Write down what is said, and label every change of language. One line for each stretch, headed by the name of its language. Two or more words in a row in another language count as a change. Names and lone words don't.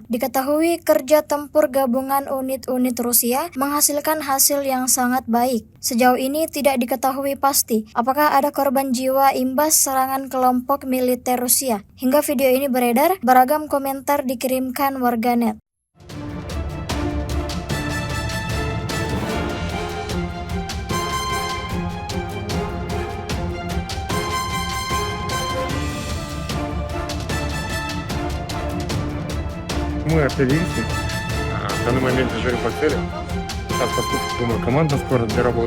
Indonesian: Diketahui kerja tempur gabungan unit-unit Rusia menghasilkan hasil yang sangat baik. Sejauh ini tidak diketahui pasti apakah ada korban jiwa imbas serangan kelompok militer Rusia. Hingga video ini beredar, beragam komentar dikirimkan warganet.
Russian: Мы артиллеристы. В данный момент дежурим по цели. Сейчас поступит, думаю, команда скоро для работы.